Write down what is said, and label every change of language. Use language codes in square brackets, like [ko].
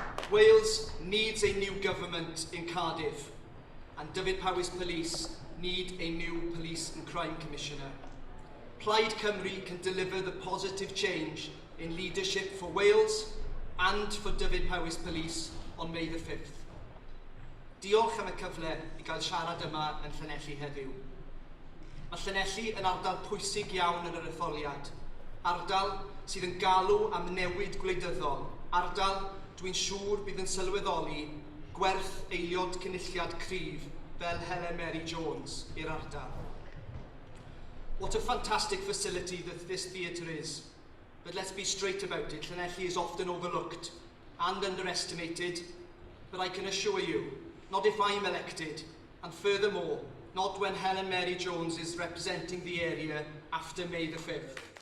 [en] Wales needs a new government in Cardiff, and Dyfed Powys Police need a new Police and Crime Commissioner. Plaid Cymru can deliver the positive change in leadership for Wales and for Dyfed Powys Police on May the 5th. [cy] Diolch am y cyfle I gael siarad yma yn Llanelli heddiw. Mae Llanelli yn ardal pwysig iawn yn yr etholiad, ardal sydd yn galw am newid gwleidyddol, ardal dwi'n siŵr bydd yn sylweddoli gwerth eiliad cynulliad cryf fel Helen Mary Jones i'r ardal. [en] What a fantastic facility that this theatre is. But let's be straight about it. Llanelli is often overlooked and underestimated, but I can assure you, not if I'm elected, and furthermore, not when Helen Mary Jones is representing the area after May the 5th.